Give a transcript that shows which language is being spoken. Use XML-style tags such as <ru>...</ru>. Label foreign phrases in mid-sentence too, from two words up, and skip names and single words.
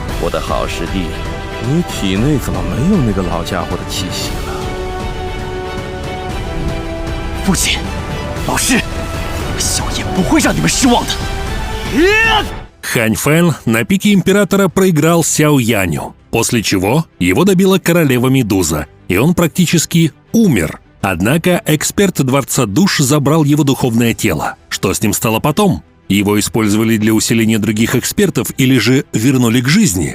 <zh>我的好师弟，你体内怎么没有那个老家伙的气息了？父亲，老师，小爷不会让你们失望的。</zh> <ru>Хань Фэн на пике императора проиграл Сяо Яню, после чего его добила королева Медуза, и он практически умер. Однако эксперт Дворца Душ забрал его духовное тело. Что с ним стало потом? Его использовали для усиления других экспертов или же вернули к жизни?</ru>